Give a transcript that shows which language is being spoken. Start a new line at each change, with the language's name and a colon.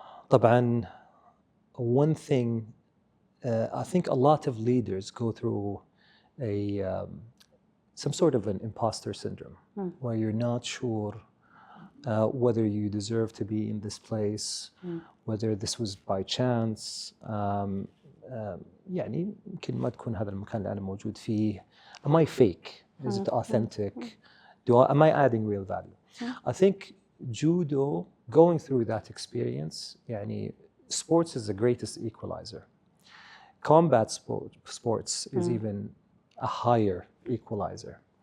Arabic: طبعاً,
English: one thing, I think a lot of leaders go through some sort of an imposter syndrome, where you're not sure whether you deserve to be in this place, whether this was by chance.
Arabic: يعني يمكن ما تكون هذا المكان اللي أنا موجود فيه.
English: Am I fake? Is it authentic? Am I adding real value? I think judo, going through that experience,
Arabic: يعني
English: sports is the greatest equalizer. Combat sports is even a higher equalizer.